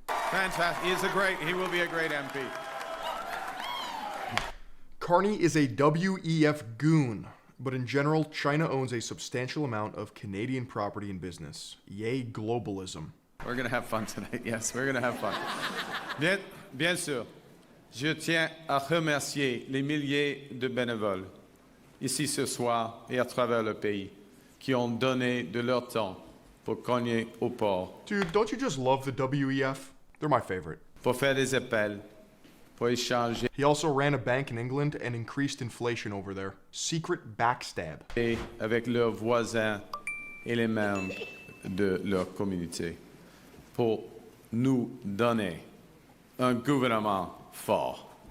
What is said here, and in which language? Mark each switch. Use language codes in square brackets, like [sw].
[en] Fantastic. He will be a great MP. Carney is a WEF goon, but in general, China owns a substantial amount of Canadian property and business. Yay, globalism. We're going to have fun tonight. Yes, we're going to have fun. [fr] Bien sûr. Je tiens à remercier les milliers de bénévoles, ici ce soir et à travers le pays, qui ont donné de leur temps pour cogner au port. [en] Dude, don't you just love the WEF? They're my favorite. [fr] Pour faire des appels, pour échanger. [en] He also ran a bank in England and increased inflation over there. Secret backstab. [fr] Avec leurs voisins et les membres de leur communauté, pour nous donner un gouvernement fort.